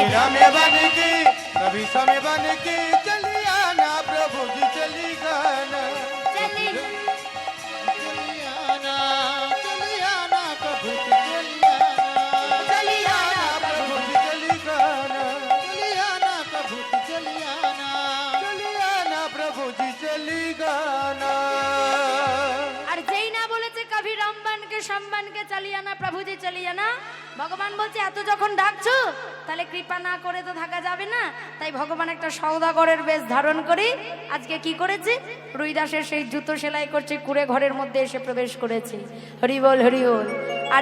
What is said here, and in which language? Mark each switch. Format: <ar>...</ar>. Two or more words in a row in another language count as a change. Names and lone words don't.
<hi>रामे बन के कभी सामे बन के चलिया ना प्रभु जी चली गाना चलिया ना प्रभु जी चलिया ना चलिया ना प्रभु जी चली गाना चलिया ना प्रभु जी चलिया ना चलिया ना प्रभु जी चली गाना</hi> <bn>আর যেই না বলেছে</bn> <hi>कभी रामबानके सम्मानके चलिया ना प्रभुजी चलिया ना</hi> <bn>ভগবান বলছে এত যখন ডাকছো তাহলে কৃপা না করে তো থাকা যাবে না তাই ভগবান একটা সওদাগরের বেশ ধারণ করে আজকে কি করেছে রুইদাসের সেই জুতো সেলাই করছে কুড়ে ঘরের মধ্যে এসে প্রবেশ করেছে হরি বল হরি বল আর</bn>